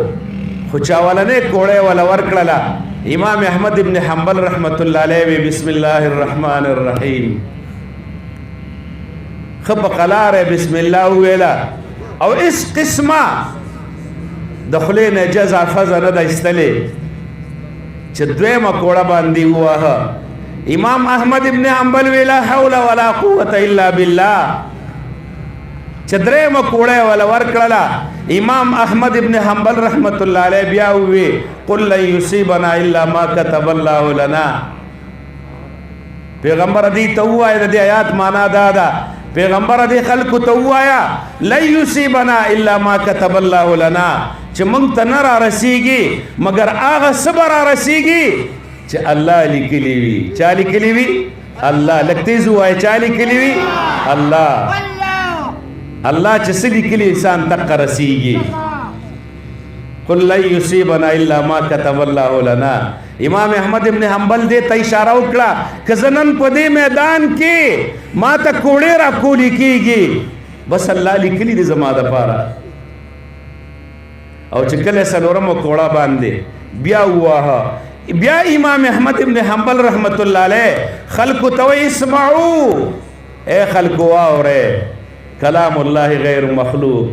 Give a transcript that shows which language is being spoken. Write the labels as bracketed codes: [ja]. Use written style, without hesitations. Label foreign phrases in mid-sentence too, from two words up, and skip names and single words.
[ps] خو چا اولنۍ کوړه یې وله ورکړله. امام احمد ابن حنبل [ar] رحمت الله علیه [ps] وی [ar] بسم الله الرحمن الرحیم، [ps] ښه په قلاره [ar] بسم الله [ps] وویله او هېڅ قسمه د خولې نه جزع فزه نه ده ایستلې چې دویمه کوړه باندې ووهه. [ar] امام احمد ابن حنبل وی لا حول ولا قوة الا بالله، [ps] چې درېمه کوړه یې وله ورکړله. [ar] امام احمد ابن حنبل رحمت الله علیه [ps] بیا ووی [ar] قل لن یصیبنا الا ما کتب الله لنا، [ps] پیغمبر دی ته ووایه د دې آیات معنا دا ده پیغمبر دی خلکو ته ووایه [ar] لن یصیبنا الا ما کتب الله لنا [ps] چې موږ ته نه رارسیږي مګر هغه څه به رارسیږي چې الله لیکلي وي. چا لیکلي وي؟ الله. لږ تیز ووایه چا لیکلي وي؟ الله. الله چې څه لیکلي انسان دقه رسیږي. [ar] قل لن یصیبنا الا ما کتب الله لنا. [ps] امام احمد ابن حنبل دې ته اشاره وکړه که زه نن په دې میدان کې ما ته کوړې را کولی کېږي بس الله لیکلي دي زما دپاره. او چې کله څلورمه کوړه باندې بیا وواهه بیا امام احمد ابن حنبل [ar] رحمت الله علیه [ps] خلکو ته وایي اسمعو اے خلکو واورئ [ar] کلام الله غیر مخلوق.